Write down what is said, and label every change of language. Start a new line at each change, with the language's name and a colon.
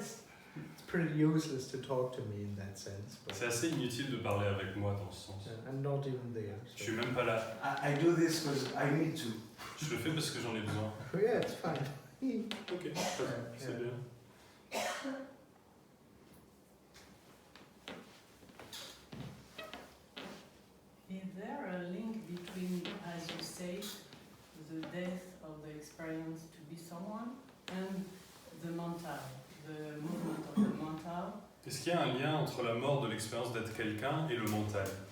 English: It's pretty useless to talk to me in that sense. But
French: C'est assez inutile de parler avec moi dans ce sens.
English: I'm not even there.
French: Je suis même pas là.
English: I do this because I need to.
French: Je le fais parce que j'en ai besoin.
English: Yeah, it's fine.
French: Ok, c'est bien.
English: Is there a link between, as you say, the death of the experience to be someone and the mental, the movement of the mental?
French: Est-ce qu'il y a un lien entre la mort de l'expérience d'être quelqu'un et le mental?